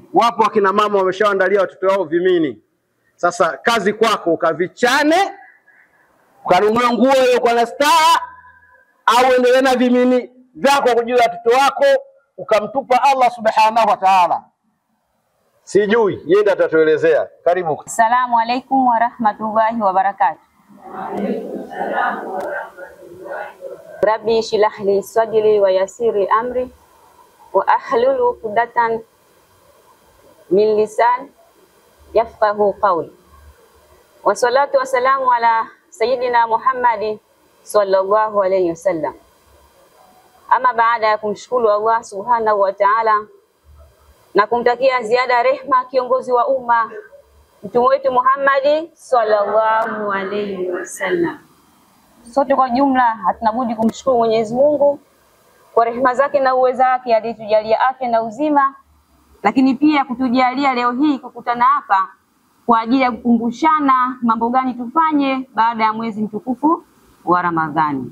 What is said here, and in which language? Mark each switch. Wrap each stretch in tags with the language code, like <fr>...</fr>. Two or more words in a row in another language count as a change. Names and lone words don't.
<sw>Wapo akina mama wameshaandalia watoto wao vimini. Sasa kazi kwako, ukavichane, ukanunue nguo hiyo kwa staa, au endelee na vimini vyako kwa ajili ya watoto wako, ukamtupa</sw> <ar>الله سبحانه وتعالى.</ar> <sw>Sijui, yeye ndiye atatuelezea. Karibu.</sw> <ar>السلام عليكم ورحمة الله وبركاته. رب اشرح لي صدري ويسر أمري واحلل عقدة من لسان يفقهوا قولي. والصلاة والسلام على سيدنا محمد صلى الله عليه وسلم.</ar> <sw>Ama baada ya kumshukuru</sw> <ar>الله سبحانه وتعالى</ar> <sw>na kumtakia ziada rehma kiongozi wa umma mtume wetu Muhammad</sw> <ar>صلى الله عليه وسلم,</ar> <sw>sote kwa jumla hatuna budi kumshukuru Mwenyezi Mungu kwa rehema zake na uweza wake aliyetujalia afya na uzima, lakini pia kutujalia leo hii kukutana hapa kwa ajili ya kukumbushana mambo gani tufanye baada ya mwezi mtukufu wa Ramadhani.</sw>